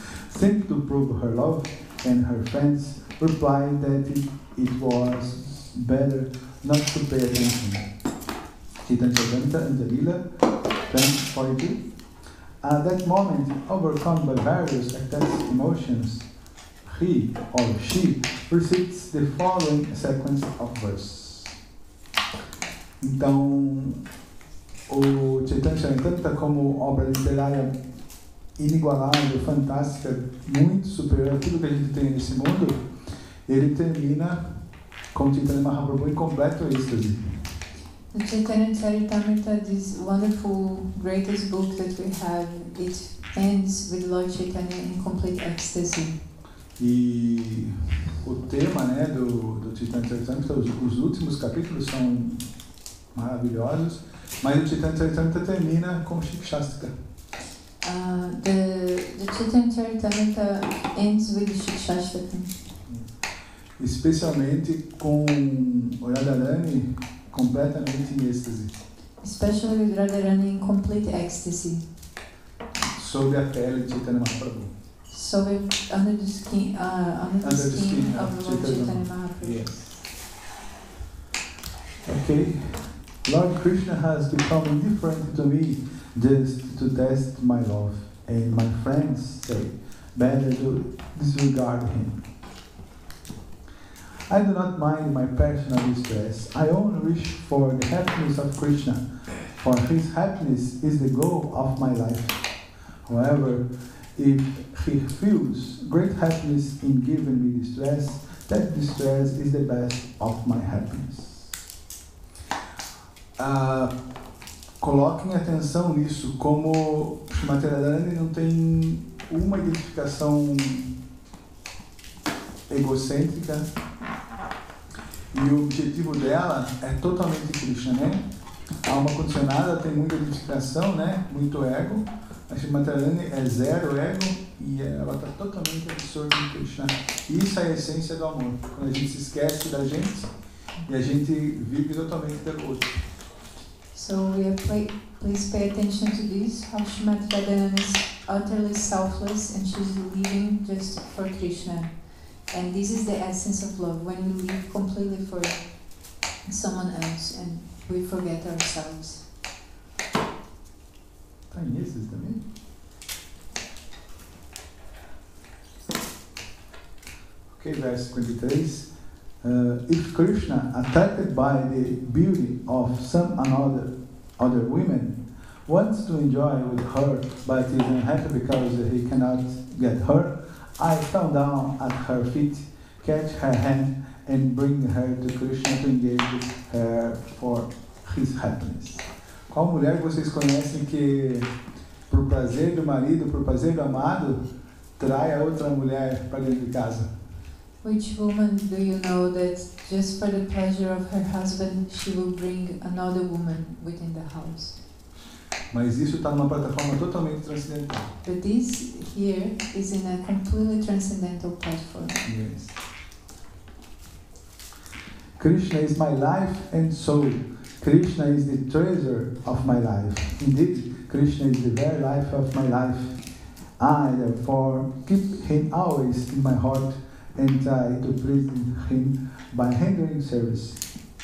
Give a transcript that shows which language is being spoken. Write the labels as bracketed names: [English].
[English] Simply to prove her love, and her friends replied that it was better not to pay attention. Chaitanya Chandra and Jalila, 10:42. At that moment, overcome by various attached emotions, he or she recites the following sequence of verses. [Portuguese] Então, o Chaitanya Charitamrita, como obra literária inigualável, fantástica, muito superior a tudo que a gente tem nesse mundo, ele termina com Chaitanya Mahaprabhu em completo êxtase. [English] The Chaitanya Charitamrita, this wonderful, greatest book that we have, it ends with Lord Chaitanya in complete ecstasy. [Portuguese] E o tema, né, do Chaitanya Charitamrita, os últimos capítulos são maravilhosos, mas o Chaitanya Charitamrita termina com Shikshastra. [English] The Chaitanya Charitamrita ends with Shikshastakam. [Portuguese] Especialmente com Radharani completamente em êxtase. [English] Especially with Radharani in complete ecstasy. [Portuguese] Sobre a pele de Chaitanya Mahaprabhu. [English] So under the skin, of Lord Chaitanya Mahaprabhu. Yes. Okay. Lord Krishna has become indifferent to me just to test my love, and my friends say, better to disregard him. I do not mind my personal distress. I only wish for the happiness of Krishna, for his happiness is the goal of my life. However, if he feels great happiness in giving me distress, that distress is the best of my happiness. [Portuguese] Coloquem atenção nisso, como Srimati Radharani não tem uma identificação egocêntrica e o objetivo dela é totalmente Krishna, né? A alma condicionada tem muita identificação, né? Muito ego. A Srimati Radharani é zero ego e ela está totalmente absorta em Krishna. Isso é a essência do amor. Quando a gente se esquece da gente e a gente vive totalmente pelo outro. [English] So please pay attention to this, how Srimati Radharani is utterly selfless and she's living just for Krishna. And this is the essence of love, when we live completely for someone else and we forget ourselves. [Portuguese] Tá em êxtase também? Ok, verso 53. [English] If Krishna, attracted by the beauty of some other women, wants to enjoy with her but is unhappy because he cannot get her, I fell down at her feet, catch her hand, and bring her to Krishna to engage her for his happiness. [Portuguese] Qual mulher vocês conhecem que, por prazer do marido, por prazer do amado, trai a outra mulher para dentro de casa? [English] Which woman do you know that just for the pleasure of her husband, she will bring another woman within the house? [Portuguese] Mas isso está numa plataforma totalmente transcendental. [English] But this here is in a completely transcendental platform. Yes. Krishna is my life and soul. Krishna is the treasure of my life. Indeed, Krishna is the very life of my life. I, therefore, keep him always in my heart and try to please him by rendering service.